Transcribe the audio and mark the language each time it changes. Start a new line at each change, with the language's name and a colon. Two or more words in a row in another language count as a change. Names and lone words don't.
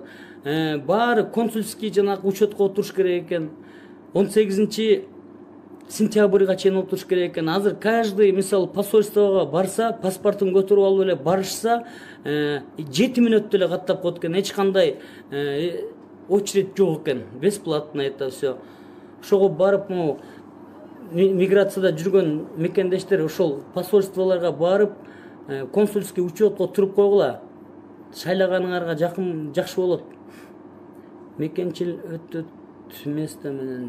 Kyrgyz: Баары консульский жанагы учетко отуруш керек экен. 18 сентябрга чейин отуруш керек экен. Азыр каждый мисалы посольствого барса, паспортун көтөрүп алып эле барышса, 7 мүнөттө эле каттап коет экен. Эч кандай очередь жок экен.
Russian: Бесплатно это все.
Kyrgyz: Ошого барып, миграцияда жүргөн мекендештер ошол посольстволорго барып, консульский учетко туруп койгула. Шайлаганыңарга жакшы болот. Мекенчил өтөт место менен.